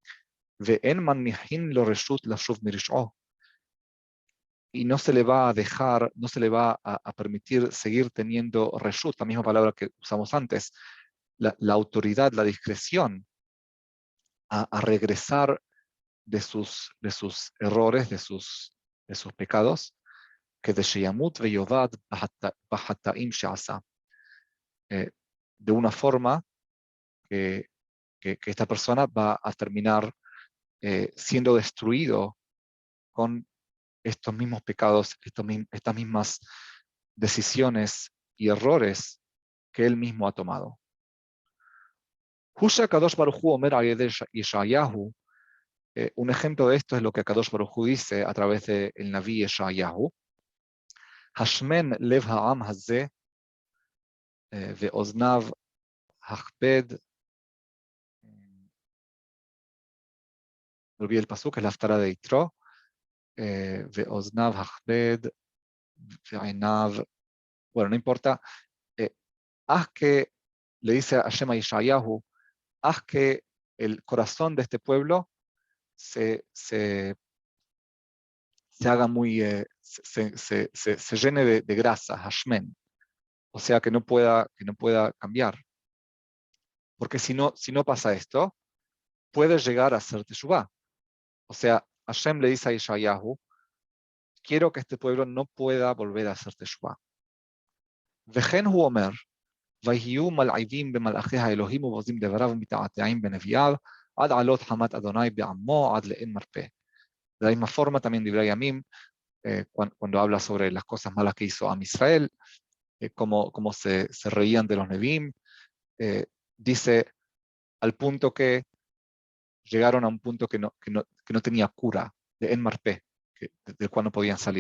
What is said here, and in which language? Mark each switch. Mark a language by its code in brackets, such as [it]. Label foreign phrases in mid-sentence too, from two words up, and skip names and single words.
[es] Y no se le va a dejar, no se le va a permitir seguir teniendo reshut, la misma palabra que usamos antes, la autoridad, la discreción a regresar de sus errores, de sus pecados, que de [he] שימות ויאבד בחטאים שעשה, [es] de una forma que que esta persona va a terminar siendo destruido con estos mismos pecados, estas mismas decisiones y errores que él mismo ha tomado. [he] הוא ש קדוש ברוך הוא אומר על ידי ישעיהו. [es] Un ejemplo de esto es lo que Kadosh Baruj Hu dice a través del Naví Yeshayahu. [he] השמן לב העם הזה ואזניו הכבד. [es] Olvidé el pasuk, es la Haftara de Yitro. [he] ואזניו הכבד ועיניו. [es] Bueno, no importa. Haz que, le dice a Hashem a Yeshayahu, haz que el corazón de este pueblo se haga muy, se llene de grasa, Hashmen. O sea, que no pueda cambiar. Porque si no pasa esto, puede llegar a ser Teshuvah. O sea, Hashem le dice a Yeshayahu, quiero que este pueblo no pueda volver a hacer Teshuvah. [he] וכן הוא אומר, ויהיו מלעיבים במלאכי האלוהים ובוזים דבריו ומתעתעים בנביאיו עד עלות חמת אדוני בעמו עד לאין מרפא. [es] De la misma forma también Divrei Yamim, cuando habla sobre las cosas malas que hizo Am Israel, cómo se reían de los Nevi'im, dice al punto que llegaron a un punto que no tenía cura, de [he] אין מרפא, [es] del cual no podían salir.